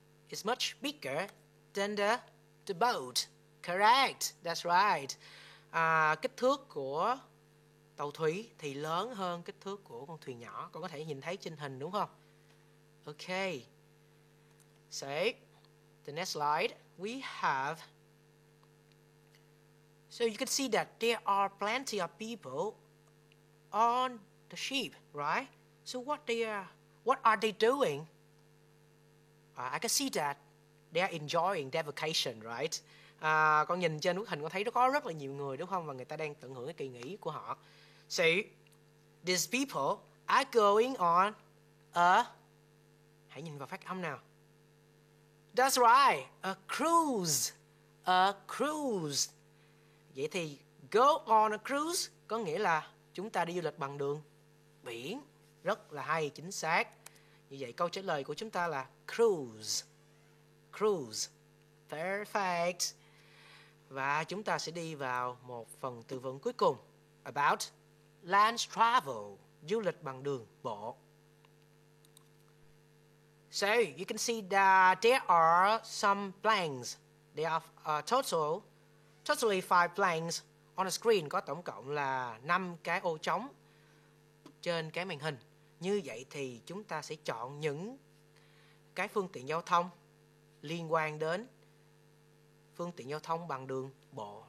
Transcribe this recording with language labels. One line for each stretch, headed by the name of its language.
English: It's much bigger than the boat. Correct. That's right.
Vietnamese: Kích thước của tàu thủy thì lớn hơn kích thước của con thuyền nhỏ. Con có thể nhìn thấy trên hình đúng không?
English: Okay. So, the next slide we have. So you can see that there are plenty of people on the ship, right? So what are they doing? I can see that they are enjoying their vacation, right?
Vietnamese: Con nhìn trên bức hình con thấy có rất là nhiều người đúng không? Và người ta đang tận hưởng cái kỳ nghỉ của họ.
English: So, these people are going on a.
Vietnamese: Hãy nhìn vào phát âm nào.
English: That's right, a cruise. A cruise.
Vietnamese: Vậy thì
English: go on a cruise
Vietnamese: có nghĩa là chúng ta đi du lịch bằng đường biển. Rất là hay, chính xác. Như vậy câu trả lời của chúng ta là cruise. Cruise.
English: Perfect.
Vietnamese: Và chúng ta sẽ đi vào một phần từ vựng cuối cùng.
English: About land travel.
Vietnamese: Du lịch bằng đường bộ.
English: So, you can see that there are some blanks. There are totally 5 blanks on the screen.
Vietnamese: Có tổng cộng là 5 cái ô trống trên cái màn hình. Như vậy thì chúng ta sẽ chọn những cái phương tiện giao thông liên quan đến phương tiện giao thông bằng đường bộ.